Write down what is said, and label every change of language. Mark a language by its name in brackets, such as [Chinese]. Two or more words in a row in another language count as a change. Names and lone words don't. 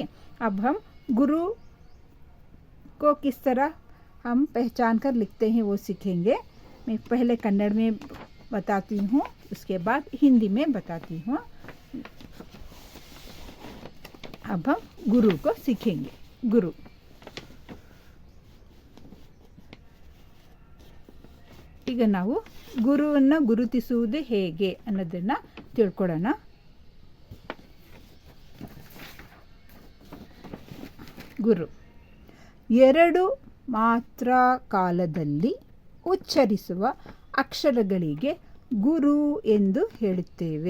[Hindi] अब हम गुरु को किस तरह हम पहचान कर लिखते हैं वो सीखेंगे। मैं पहले कन्नड़ में बताती हूँ, उसके बाद हिंदी में बताती हूँ। अब हम गुरु को सीखेंगे। [Kannada] गुरु ಈಗ ನಾವು ಗುರುವನ್ನು ಗುರುತಿಸುವುದು ಹೇಗೆ ಅನ್ನೋದನ್ನು ತಿಳ್ಕೊಳ್ಳೋಣ. ಗುರು ಎರಡು ಮಾತ್ರ ಕಾಲದಲ್ಲಿ ಉಚ್ಚರಿಸುವ ಅಕ್ಷರಗಳಿಗೆ ಗುರು ಎಂದು ಹೇಳುತ್ತೇವೆ.